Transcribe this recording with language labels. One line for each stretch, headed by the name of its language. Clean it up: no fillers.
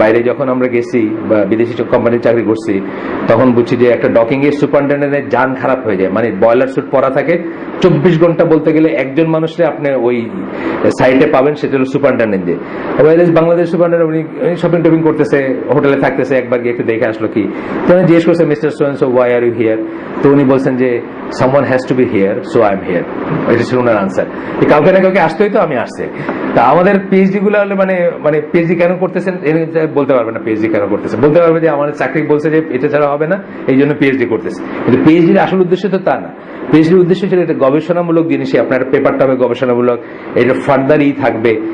Bangla: বাইরে যখন আমরা গেছি বা বিদেশি কোম্পানির চাকরি করছি, তখন বুঝছি যে একটা ডকিং এর সুপারিনটেন্ডেন্টের যান খারাপ হয়ে যায়, মানে বয়লার স্যুট পরা থাকে 24 ঘন্টা, বলতে গেলে একজন মানুষকে আপনি ওই সাইটে পাবেন, সেটা হলো সুপারিনটেন্ডেন্ট। যে বাংলাদেশ সুপারিনটেন্ডেন্ট, উনি শপিং টপিং করতেছে, হোটেলে থাকতেছে, একবার গিয়ে একটু দেখে আসলো কি। তো উনি জিজ্ঞেস করছে, mister সোয়েন,
English: So why are you here?
Bangla: তো উনি বলছেন যে
English: someone has to be here, so I'm here.
Bangla: এটা ছিল ওনার আনসার। কাউকে না কাউকে আসতে হইতো, আমি আসছে। তা আমাদের PhD গুলো হলে মানে PhD কেন করতেছেন বলতে পারবে না, PhD কেন করতেছে বলতে পারবে যে আমাদের চাকরি বলছে যে এটা ছাড়া হবে না, এই জন্য PhD করতেছে। কিন্তু PhD এর আসল উদ্দেশ্য তো তা না। PhD এর উদ্দেশ্য ছিল এটা গবেষণামূলক জিনিসই, আপনার পেপারটা হবে গবেষণামূলক, এটা ফার্দারই থাকবে।